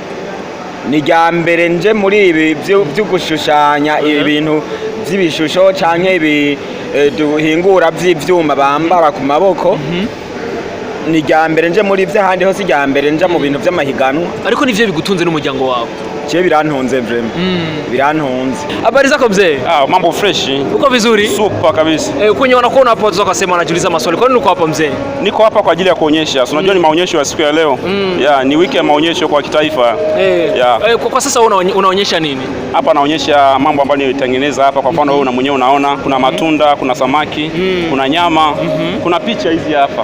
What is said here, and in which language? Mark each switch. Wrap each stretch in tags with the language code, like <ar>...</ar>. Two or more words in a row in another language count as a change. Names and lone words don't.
<rn>ni rya mbere nje muri ibi byo gushushanya ibintu by'ibishusho canke ibi duhingura by'ivyuma bambara ku maboko ni rya mbere nje muri vyo handi hose rya mbere nje mu bintu vy'amahiganwa ariko nivyo bigutunze n'umuryango wawe je birantunze vraiment birantunze.</rn> <sw>Habari zako mzee? Mambo fresh. Uko vizuri? Super kabisa. Kwenye wanakuona hapo watu wakasema wanajiuliza maswali. Kwa nini uko hapa mzee? Niko hapa kwa ajili ya kuonyesha. Unajua ni maonyesho ya siku ya leo. Ni wiki ya maonyesho kwa kitaifa. Kwa sasa unaonyesha nini? Hapa naonyesha mambo ambayo nilitengeneza hapa. Kwa mfano wewe mwenyewe unaona kuna matunda, kuna samaki, kuna nyama, kuna picha hizi hapa.</sw>